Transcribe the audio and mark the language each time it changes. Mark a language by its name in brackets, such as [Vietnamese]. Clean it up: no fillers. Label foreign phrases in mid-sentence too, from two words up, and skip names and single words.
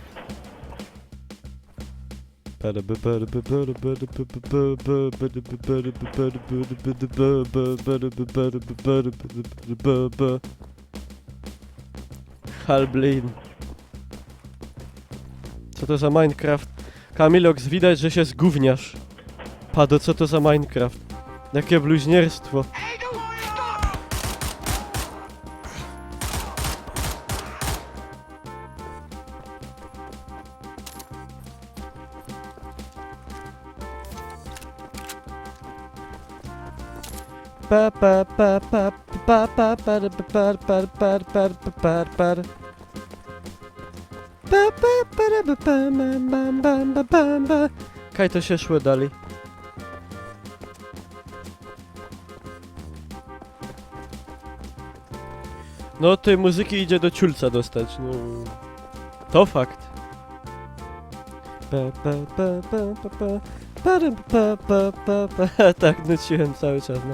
[Polish] Halblin. Co to za Minecraft? Kamilox, widać, że się zgówniasz. Pado, co to za Minecraft? Jakie bluźnierstwo. Pa pa pa pa pa pa pa pa pa pa pa pa pa. Kaj to się szło dalej? No tej muzyki idzie do ciulca dostać, no. To fakt. Tak nuciłem cały czas, no.